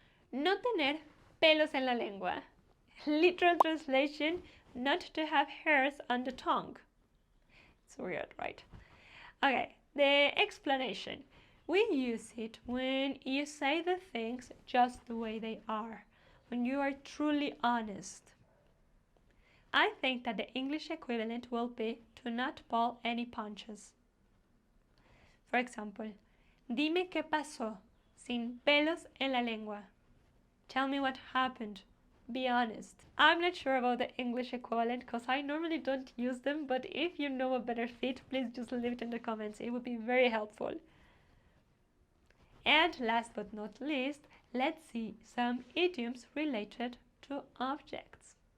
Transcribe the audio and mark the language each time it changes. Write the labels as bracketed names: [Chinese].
[Spanish] No tener pelos en la lengua. [English] Literal translation, not to have hairs on the tongue. It's weird, right? Okay, the explanation. We use it when you say the things just the way they are, when you are truly honest. I think that the English equivalent will be to not pull any punches. For example, [Spanish] dime qué pasó, sin pelos en la lengua. [English] Tell me what happened. Be honest. I'm not sure about the English equivalent because I normally don't use them, but if you know a better fit, please just leave it in the comments. It would be very helpful. And last but not least, let's see some idioms related to objects.